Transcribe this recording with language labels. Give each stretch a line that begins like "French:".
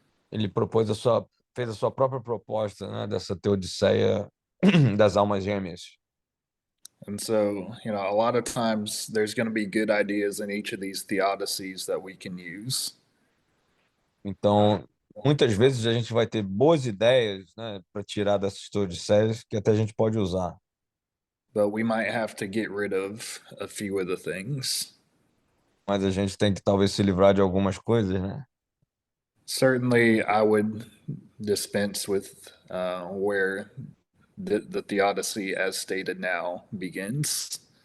Portuguese: ele fez a sua própria proposta, né, dessa teodiceia das almas gêmeas.
English: And so, a lot of times there's going to be good ideas in each of these theodicies that we can use.
Portuguese: Então, muitas vezes a gente vai ter boas ideias, né, para tirar dessas teodiceias que até a gente pode usar.
English: But we might have to get rid of a few of the things.
Portuguese: Mas a gente tem que talvez se livrar de algumas coisas, né?
English: Certainly, I would dispense with where the theodicy, as stated now, begins.